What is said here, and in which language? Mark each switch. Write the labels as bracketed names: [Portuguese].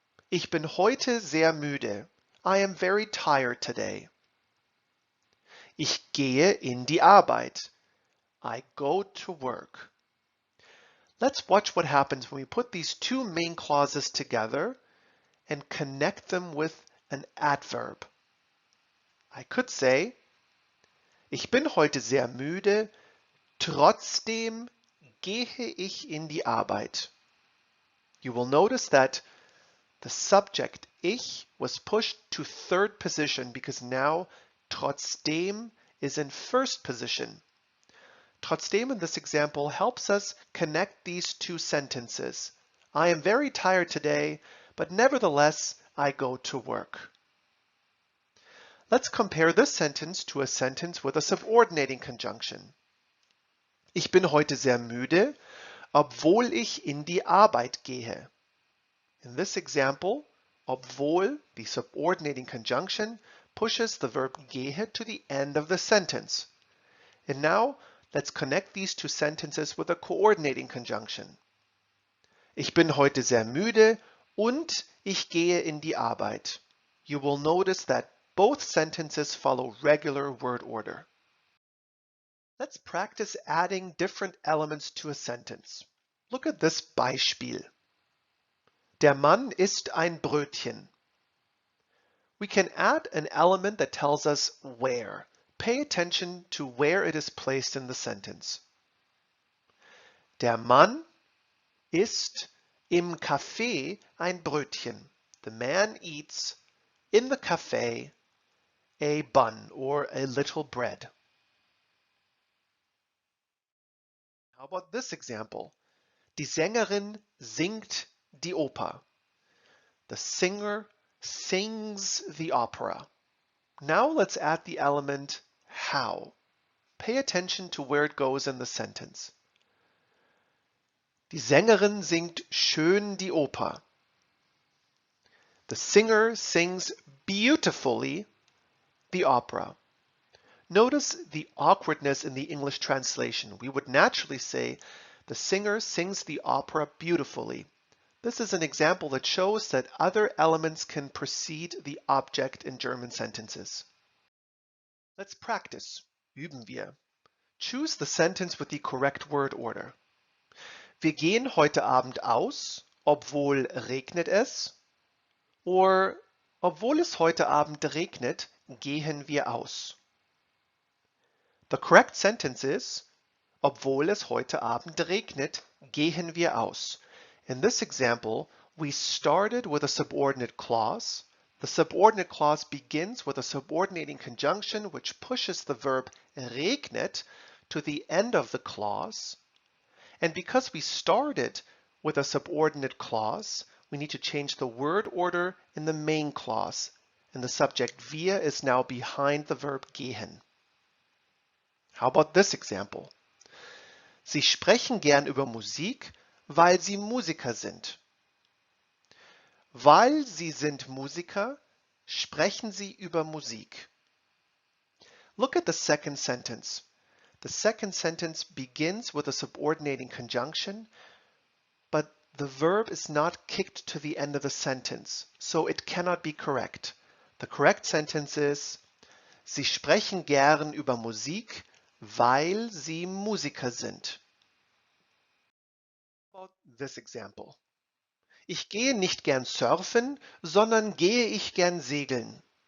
[German] Ich bin heute sehr müde. [English] I am very tired today. [German] Ich gehe in die Arbeit. [English] I go to work. Let's watch what happens when we put these two main clauses together and connect them with an adverb. I could say, [German] ich bin heute sehr müde, trotzdem gehe ich in die Arbeit. [English] You will notice that the subject ich was pushed to third position because now trotzdem is in first position. Trotzdem in this example helps us connect these two sentences. I am very tired today, but nevertheless, I go to work. Let's compare this sentence to a sentence with a subordinating conjunction. [German] Ich bin heute sehr müde, obwohl ich in die Arbeit gehe. [English] In this example, obwohl, the subordinating conjunction, pushes the verb gehe to the end of the sentence. And now, let's connect these two sentences with a coordinating conjunction. [German] Ich bin heute sehr müde und ich gehe in die Arbeit. [English] You will notice that both sentences follow regular word order. Let's practice adding different elements to a sentence. Look at this Beispiel. [German] Der Mann isst ein Brötchen. [English] We can add an element that tells us where. Pay attention to where it is placed in the sentence. [German] Der Mann isst im Café ein Brötchen. [English] The man eats in the cafe a bun or a little bread. How about this example? [German] Die Sängerin singt die Oper. [English] The singer sings the opera. Now let's add the element how. Pay attention to where it goes in the sentence. [German] Die Sängerin singt schön die Oper. [English] The singer sings beautifully the opera. Notice the awkwardness in the English translation. We would naturally say, the singer sings the opera beautifully. This is an example that shows that other elements can precede the object in German sentences. Let's practice. [German] Üben wir. [English] Choose the sentence with the correct word order. [German] Wir gehen heute Abend aus, obwohl regnet es. [English] Or, [German] obwohl es heute Abend regnet, gehen wir aus. [English] The correct sentence is, [German] obwohl es heute Abend regnet, gehen wir aus. [English] In this example, we started with a subordinate clause. The subordinate clause begins with a subordinating conjunction which pushes the verb regnet to the end of the clause. And because we started with a subordinate clause, we need to change the word order in the main clause. And the subject wir is now behind the verb gehen. How about this example? [German] Sie sprechen gern über Musik, weil sie Musiker sind. Weil sie sind Musiker, sprechen sie über Musik. [English] Look at the second sentence. The second sentence begins with a subordinating conjunction, but the verb is not kicked to the end of the sentence, so it cannot be correct. The correct sentence is, [German] Sie sprechen gern über Musik, weil sie Musiker sind. [English] About this example. [German] Ich gehe nicht gern surfen, sondern gehe ich gern segeln.